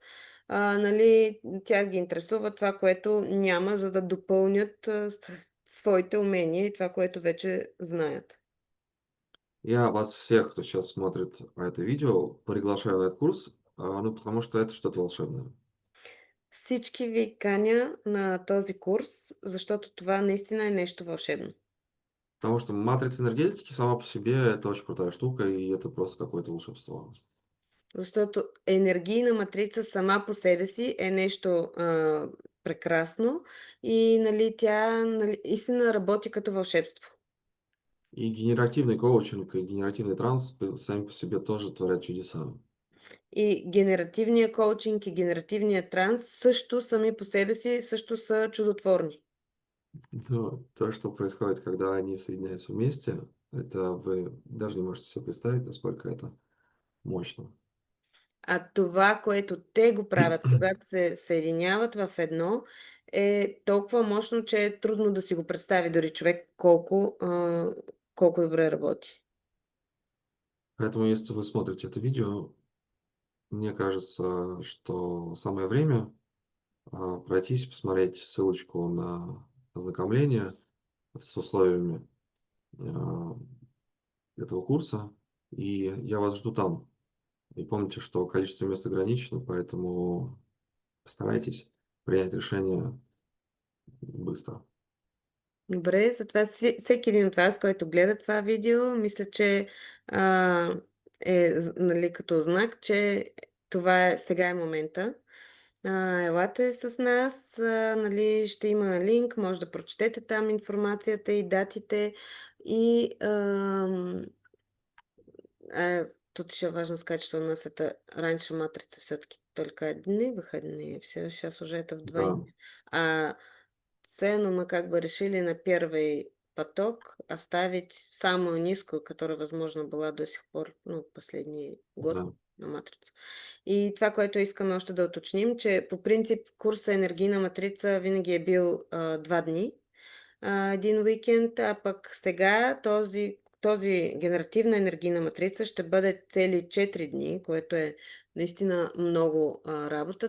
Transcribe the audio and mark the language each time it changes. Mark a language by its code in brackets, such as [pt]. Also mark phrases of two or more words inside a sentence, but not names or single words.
[bg] Нали, тях ги интересува това, което няма, за да допълнят своите умения и това, което вече знаят. [ru] Я вас всех, кто сейчас смотрит это видео, приглашаю на этот курс, ну, потому что это что-то волшебное. [bg] Всички ви каня на този курс, защото това наистина е нещо вълшебно. [ru] Потому что матрица энергетики сама по себе это очень крутая штука, и это просто какое-то волшебство. [bg] Защото енергийна матрица сама по себе си е нещо прекрасно и, нали, тя, нали, истина работи като вълшебство. [ru] И генеративный коучинг, и генеративный транс сами по себе тоже творят чудеса. [bg] И генеративния коучинг, и генеративния транс също сами по себе си също са чудотворни. [ru] Но то, что происходит, когда они соединяются вместе, это вы даже не можете себе представить, насколько это мощно. [bg] А това, което те го правят, когато се съединяват в едно, е толкова мощно, че е трудно да си го представи дори човек колко добре работи. [ru] Поэтому, если вы смотрите это видео, мне кажется, что самое время пройтись, посмотреть ссылочку на ознакомление с условиями а, этого курса, и я вас жду там. И помните, что количество мест ограничено, поэтому постарайтесь принять решение быстро. [bg] Добре, затова всеки един от вас, който гледа това видео, мисля, че а, нали, като знак, че това сега е момента. Елате с нас, нали, ще има линк, може да прочетете там информацията и датите и [ru] тут еще важно сказать, что у нас это раньше матрица все-таки только одни выходные, все сейчас уже это Да, вдвойне. А цену мы как бы решили на первый поток оставить самую низкую, которая, возможно, была до сих пор, ну, последний год да, на матрицу. [bg] И това, което искаме още да уточним, че по принцип курса енергийна матрица винаги е бил 2 дни, един уикенд, а пък сега този генеративна енергийна матрица ще бъде цели 4 дни, което е наистина много работа.